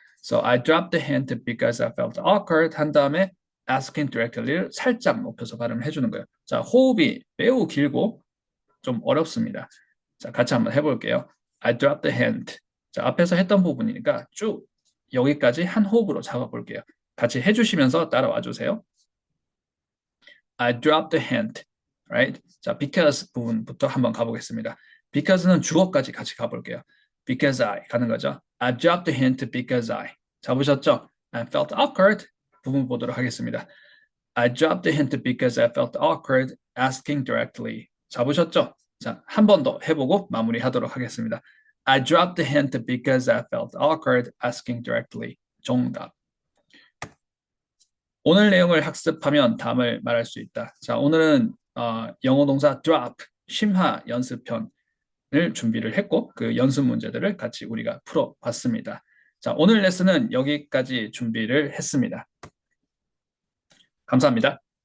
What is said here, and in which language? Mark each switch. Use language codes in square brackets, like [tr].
[en] So I dropped the hint because I felt awkward [ko] 한 다음에 [en] asking directly [ko] 를 살짝 높여서 발음을 해주는 거예요. 자, 호흡이 매우 길고 좀 어렵습니다. 자, 같이 한번 해볼게요. [en] I dropped the hint. [ko] 자, 앞에서 했던 부분이니까 쭉 여기까지 한 호흡으로 잡아볼게요. 같이 해주시면서 따라와 주세요. [en] I dropped the hint. Right? [ko] 자, because 부분부터 한번 가보겠습니다. because는 주어까지 같이 가볼게요. [en] Because I [ko] 가는 거죠. [en] I dropped the hint because I. [ko] 잡으셨죠? [en] I felt awkward [ko] 부분 보도록 하겠습니다. [en] I dropped the hint because I felt awkward asking directly. [ko] 잡으셨죠? 자, 한 번 더 해보고 마무리하도록 하겠습니다. [en] I dropped the hint because I felt awkward asking directly. [ko] 정답. 오늘 내용을 학습하면 다음을 말할 수 있다. 자, 오늘은 영어 동사 drop, 심화 연습편을 준비를 했고 그 연습 문제들을 같이 우리가 풀어봤습니다. 자, 오늘 레슨은 여기까지 준비를 했습니다. 감사합니다.